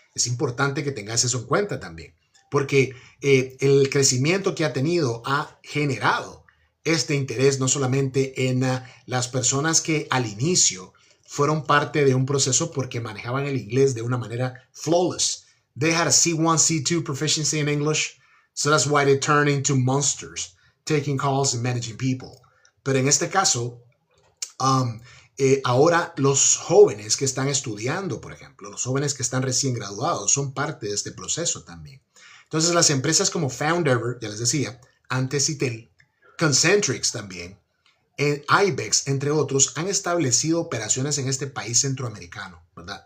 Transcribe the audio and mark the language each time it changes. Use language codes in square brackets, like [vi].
[es] Es importante que tengas eso en cuenta también, porque el crecimiento que ha tenido ha generado este interés no solamente en las personas que al inicio fueron parte de un proceso porque manejaban el inglés de una manera flawless. [en] They had a C1, C2 proficiency in English, so that's why they turned into monsters, taking calls and managing people. [es] Pero en este caso, ahora los jóvenes que están estudiando, por ejemplo, los jóvenes que están recién graduados, son parte de este proceso también. Entonces las empresas como Foundever, ya les decía, antes Citel, Concentrix también, IBEX, entre otros, han establecido operaciones en este país centroamericano, ¿verdad?